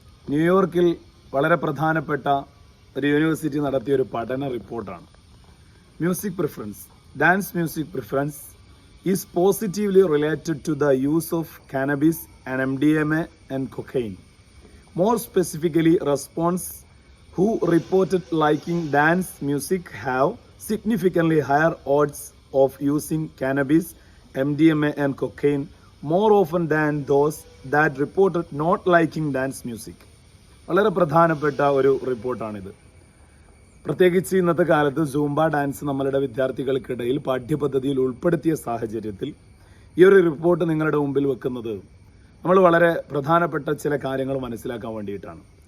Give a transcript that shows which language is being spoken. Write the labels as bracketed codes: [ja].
[ml] ന്യൂയോർക്കിൽ വളരെ പ്രധാനപ്പെട്ട ഒരു യൂണിവേഴ്സിറ്റി നടത്തിയ ഒരു പഠന റിപ്പോർട്ടാണ്. [en] Music preference, dance music preference is positively related to the use of cannabis and MDMA and cocaine. More specifically, respondents who reported liking dance music have significantly higher odds of using cannabis, MDMA and cocaine more often than those that reported not liking dance music. [ml] വളരെ പ്രധാനപ്പെട്ട ഒരു റിപ്പോർട്ടാണിത്. പ്രത്യേകിച്ച് ഇന്നത്തെ കാലത്ത് Zumba dance നമ്മളുടെ വിദ്യാർത്ഥികൾക്കിടയിൽ പാഠ്യപദ്ധതിയിൽ ഉൾപ്പെടുത്തിയ സാഹചര്യത്തിൽ ഈ ഒരു റിപ്പോർട്ട് നിങ്ങളുടെ മുമ്പിൽ വെക്കുന്നത് നമ്മൾ വളരെ പ്രധാനപ്പെട്ട ചില കാര്യങ്ങൾ മനസ്സിലാക്കാൻ വേണ്ടിയിട്ടാണ്.